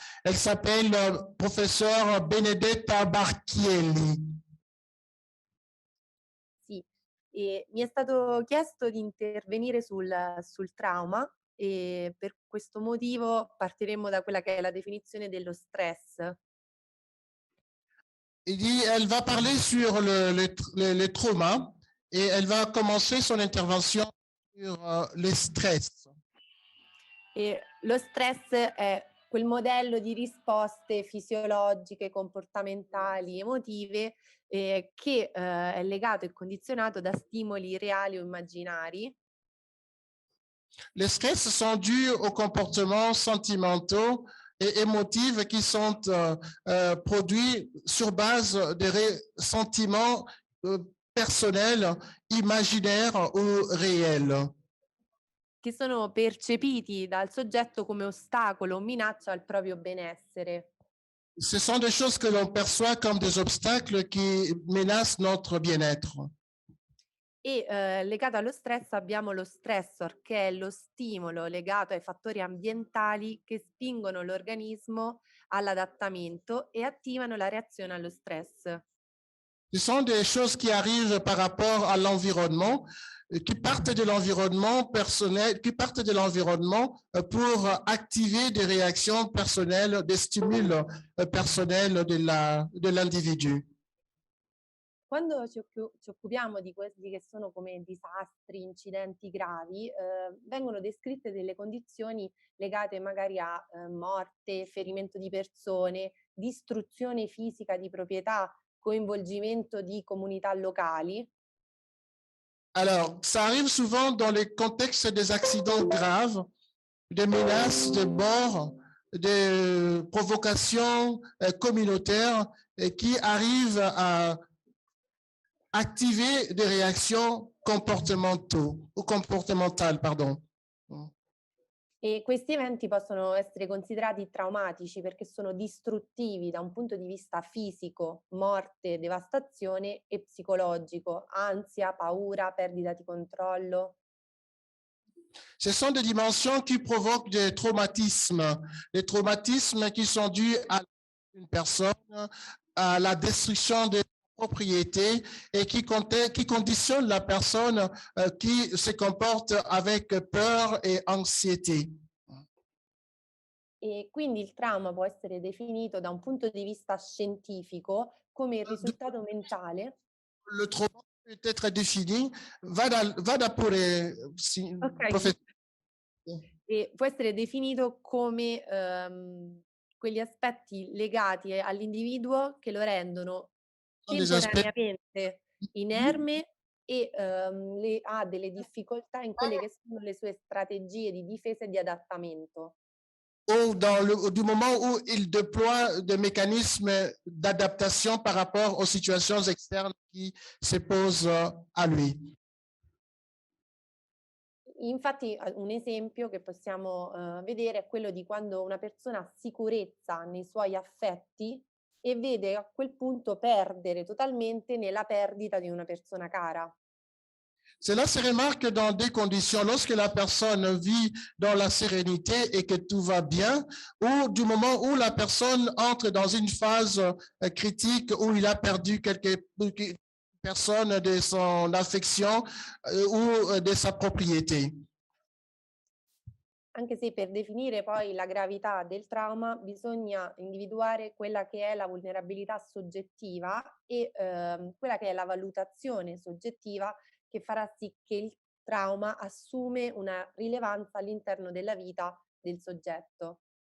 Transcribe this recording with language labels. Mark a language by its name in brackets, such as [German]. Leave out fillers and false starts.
[French] Elle s'appelle professeur Benedetta Barchielli. [Italian] Sì, e mi è stato chiesto di intervenire sul trauma e per questo motivo partiremo da quella che è la definizione dello stress. [French] Il dit, elle va parler sur le trauma et elle va commencer son intervention sur le stress. [Italian] E lo stress è quel modello di risposte fisiologiche, comportamentali, emotive che è legato e condizionato da stimoli reali o immaginari. [French] Les stress sont dus aux comportements sentimentaux et émotifs qui sont produits sur base de sentiments personnels, imaginaires ou réels. [Italian] Che sono percepiti dal soggetto come ostacolo o minaccia al proprio benessere. [French] Ce sont des choses que l'on perçoit comme des obstacles qui menacent notre bien-être. [Italian] E legato allo stress abbiamo lo stressor, che è lo stimolo legato ai fattori ambientali che spingono l'organismo all'adattamento e attivano la reazione allo stress. [French] Ce sont des choses qui arrivent par rapport à l'environnement, qui partent de l'environnement personnel, qui partent de l'environnement pour activer des réactions personnelles, des stimules personnels de l'individu. [Italian] Quando ci occupiamo di quelli che sono come disastri, incidenti gravi, vengono descritte delle condizioni legate magari a morte, ferimento di persone, distruzione fisica di proprietà, coinvolgimento di comunità locali. [French] Alors, ça arrive souvent dans les contextes des accidents graves, des menaces de mort, des provocations communautaires qui arrivent à activer des réactions comportementales, pardon. [Italian] E questi eventi possono essere considerati traumatici perché sono distruttivi da un punto di vista fisico, morte, devastazione, e psicologico, ansia, paura, perdita di controllo. [French] Ce sont des dimensions qui provoquent des traumatismes qui sont dus à une personne, à la destruction des propriétés et qui conditionnent la personne qui se comporte avec peur et anxiété. [Italian] E quindi il trauma può essere definito da un punto di vista scientifico come il risultato mentale. [French] Le trauma peut être défini, [Italian] vada pure, Ok. E può essere definito come quegli aspetti legati all'individuo che lo rendono temporaneamente inerme e ha delle difficoltà in quelle che sono le sue strategie di difesa e di adattamento. [French] Ou du moment où il déploie des mécanismes d'adaptation par rapport aux situations externes qui se posent à lui. [Italian] Infatti un esempio che possiamo vedere è quello di quando una persona ha sicurezza nei suoi affetti e vede a quel punto perdere totalmente nella perdita di una persona cara. [French] Cela se remarque dans des conditions lorsque la personne vit dans la sérénité et que tout va bien, ou du moment où la personne entre dans une phase critique où il a perdu quelques personnes de son affection ou de sa propriété. [Italian] Anche se per definire poi la gravità del trauma bisogna individuare quella che è la vulnerabilità soggettiva e quella che è la valutazione soggettiva che farà sì che il trauma assume una rilevanza all'interno della vita del soggetto.